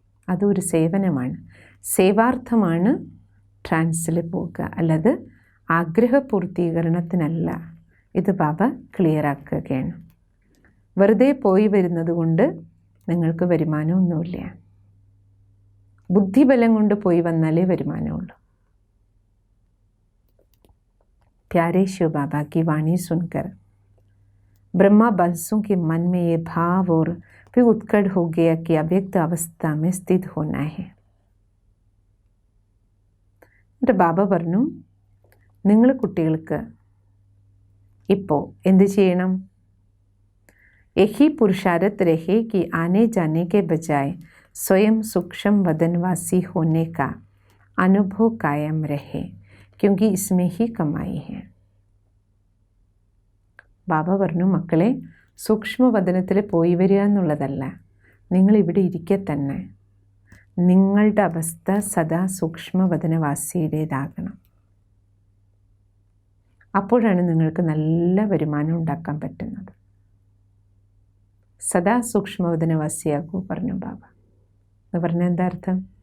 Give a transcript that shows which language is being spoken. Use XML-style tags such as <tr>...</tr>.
<ml>അതൊരു സേവനമാണ്, സേവാർത്ഥമാണ് ട്രാൻസിൽ പോവുക, അല്ലാതെ ആഗ്രഹപൂർത്തീകരണത്തിനല്ല. ഇത് ബാബ ക്ലിയറാക്കുകയാണ്. വെറുതെ പോയി വരുന്നത് കൊണ്ട് നിങ്ങൾക്ക് വരുമാനമൊന്നുമില്ല. ബുദ്ധിബലം കൊണ്ട് പോയി വന്നാലേ വരുമാനമുള്ളൂ.</ml> <hi>प्यारे शिव बाबा की वाणी सुनकर ब्रह्मा बंसों के मन में ये भाव और फिर उत्कट हो गया कि अव्यक्त अवस्था में स्थित होना है.</hi> <ml>എന്നിട്ട് ബാബ പറഞ്ഞു, നിങ്ങൾ കുട്ടികൾക്ക് ഇപ്പോൾ എന്ത് ചെയ്യണം?</ml> <hi>यही पुरुषार्थ रहे कि आने जाने के बजाय स्वयं सूक्ष्म वदनवासी होने का अनुभव कायम रहे, क्योंकि इसमें ही कमाई है.</hi> <ml>ബാബ പറഞ്ഞു, മക്കളെ, സൂക്ഷ്മവദനത്തിൽ പോയി വരിക എന്നുള്ളതല്ല, നിങ്ങളിവിടെ ഇരിക്കെ തന്നെ നിങ്ങളുടെ അവസ്ഥ സദാ സൂക്ഷ്മവദനവാസിയുടേതാകണം. അപ്പോഴാണ് നിങ്ങൾക്ക് നല്ല വരുമാനം ഉണ്ടാക്കാൻ പറ്റുന്നത്. സദാ സൂക്ഷ്മവദനവാസിയാകൂ പറഞ്ഞു ബാബ. എന്ന് പറഞ്ഞാൽ എന്താ അർത്ഥം?</ml>